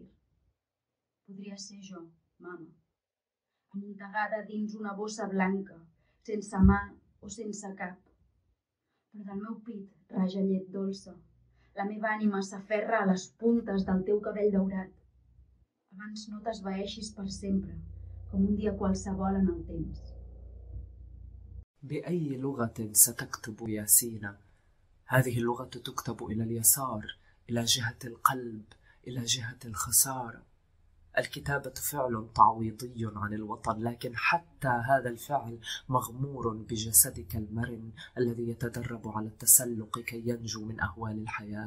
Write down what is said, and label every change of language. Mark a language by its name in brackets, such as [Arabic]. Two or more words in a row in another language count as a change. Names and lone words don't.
[Catalan] Podria ser jo, mama, amuntegada dins una bossa blanca, sense mà o sense cap. Però del meu pit raja llet dolça. La meva ànima s'aferra a les puntes del teu cabell daurat. Abans no t'esvaeixis per sempre, com un dia qualsevol en el temps. [Arabic] بأي لغة ستكتب يا سينا؟ هذه اللغة تكتب إلى اليسار، إلى جهة القلب، إلى جهة الخسارة. الكتابة فعل تعويضي عن الوطن، لكن حتى هذا الفعل مغمور بجسدك المرن الذي يتدرب على التسلق كي ينجو من أهوال الحياة.